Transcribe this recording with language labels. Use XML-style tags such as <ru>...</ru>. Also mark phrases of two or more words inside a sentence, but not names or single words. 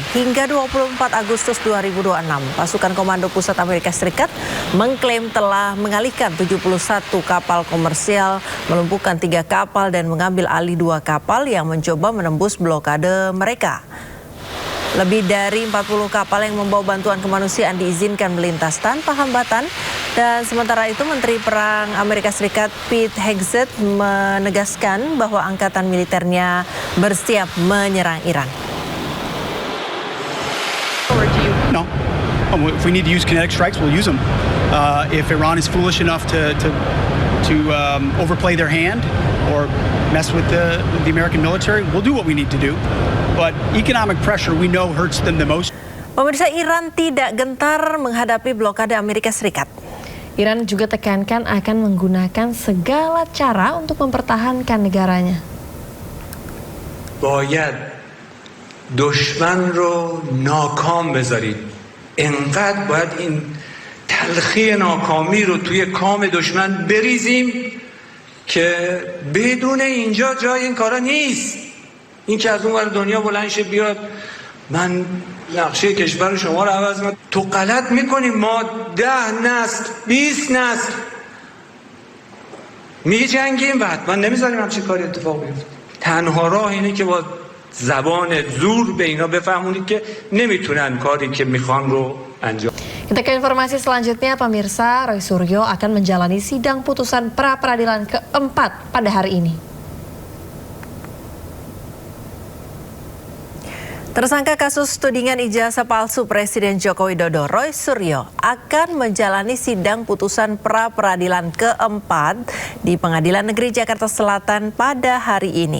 <id>Hingga 24 Agustus 2026, pasukan Komando Pusat Amerika Serikat mengklaim telah mengalihkan 71 kapal komersial, melumpuhkan 3 kapal dan mengambil alih 2 kapal yang mencoba menembus blokade mereka. Lebih dari 40 kapal yang membawa bantuan kemanusiaan diizinkan melintas tanpa hambatan. Dan sementara itu, Menteri Perang Amerika Serikat Pete Hegseth menegaskan bahwa angkatan militernya bersiap menyerang Iran.</id> <en>No. If we need to use kinetic strikes, we'll use them. If Iran is foolish enough to overplay their hand or mess with the American military, we'll do what we need to do. But economic pressure, we know, hurts them the most.</en> <id>Pemirsa, Iran tidak gentar menghadapi blokade Amerika Serikat. Iran juga tekankan akan menggunakan segala cara untuk mempertahankan negaranya.</id> <fa>باید دشمن رو ناکام بذارید. انقدر باید این تلخی ناکامی رو توی کام دشمن بریزیم که بدون اینجا جای این کارا نیست. این که از اون ور دنیا بلند شه بیاد من نقشه کشور شما رو عوض میکنم. تو غلط میکنیم. ما 10 نسل 20 نسل میجنگیم و حتما نمیذاریم همچین کاری اتفاق بیفته. تنها راه اینه که با زبان زور به اینا بفهمونید که نمیتونن کاری که میخوان رو انجام.</fa> <id>Kita ke informasi selanjutnya, pemirsa. Roy Suryo akan menjalani sidang putusan pra-peradilan keempat pada hari ini. Tersangka kasus tudingan ijazah palsu Presiden Joko Widodo, Roy Suryo, akan menjalani sidang putusan pra-peradilan keempat di Pengadilan Negeri Jakarta Selatan pada hari ini.</id>